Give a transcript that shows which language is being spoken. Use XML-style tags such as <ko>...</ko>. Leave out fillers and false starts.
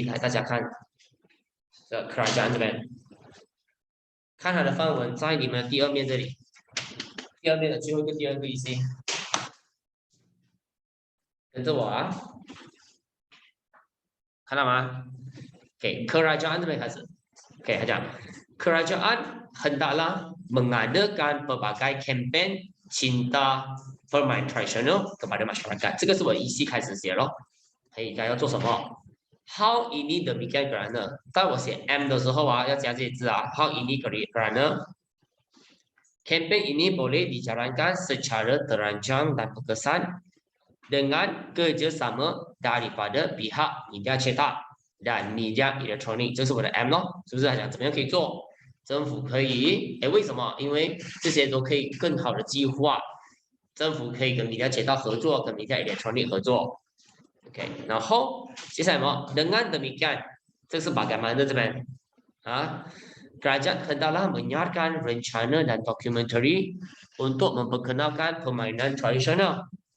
<zh>来，大家看这 kerajaan 这边，看它的范文在你们的第二面这里，第二面的最后一个第二个意思，跟着我啊，看到吗 ？OK，kerajaan 这边开始 ，OK， 他讲</zh> <ms>kerajaan hendaklah mengadakan pelbagai kempen cinta permainan tradisional kepada masyarakat。</ms> <zh>这个是我依稀开始写咯。应该要做什么 ？</zh> <ms>How ini demikian kerana，</ms> <zh>当我写 M 的时候啊，要加这些字啊。</zh> <ms>How ini kerana campaign ini boleh dijalankan secara terancang dan berkesan dengan kerjasama daripada pihak media cetak dan media elektronik。</ms> <zh>这是我的 M 咯，是不是？讲怎么样可以做？政府可以，为什么？因为这些都可以更好的计划。政府可以跟media cetak合作，跟media elektronik合作。</zh> <ms>OK，</ms> <zh>然后接下来什么</zh> <ms>？Dengan demikian，</ms> <zh>这是bagaimana这边啊</zh> <ms>？Kerajaan hendaklah menyiarkan rencana dan documentary untuk memperkenalkan permainan tradisional。</ms>